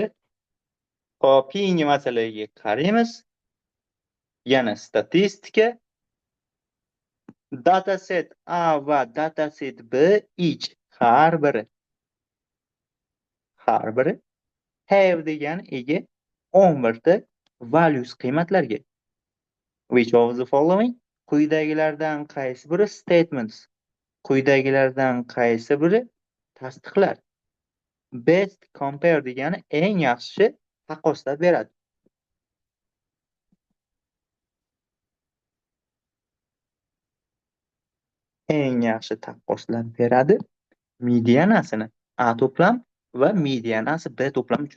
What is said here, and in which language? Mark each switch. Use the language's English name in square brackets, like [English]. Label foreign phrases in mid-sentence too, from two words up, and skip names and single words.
[Uzbek] Hop, keyingi masalaga qaraymiz. Yana statistika. Dataset A va dataset B each har biri have degan ega 11 ta values qiymatlarga. [English] Which of the following? [Uzbek] Quyidagilardan qaysi biri statements? Quyidagilardan qaysi biri tasdiqlar? [English] Best compare [Uzbek] degani eng yaxshi taqqoslab beradi. Eng yaxshi taqqoslab beradi medianasini A to'plam va medianasi B to'plam uchun.